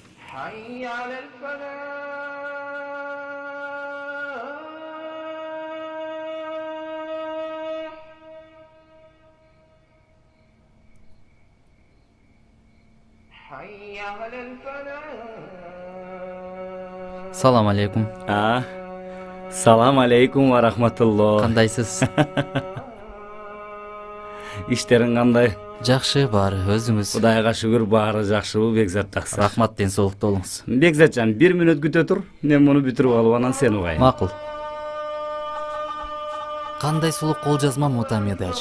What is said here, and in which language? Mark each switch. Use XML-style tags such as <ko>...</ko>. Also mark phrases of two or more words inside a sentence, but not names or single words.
<ar>حي على الفلاح حي على الفلاح سلام عليكم. سلام عليكم ورحمة الله.</ar> <ky>Кандайсыз? Иштериң кандай? Жакшы, баары өзүңүз. Кудайга шүгүр, баары жакшыбы, Бекзат таксы. Рахмат, ден соолукта болуңуз. Бекзатжан, 1 мүнөт күтө тур. Мен муну бүтүрүп алып анан сени угайын. Макул. Кандай сулуу кол жазмам Мутамеда ажы.</ky>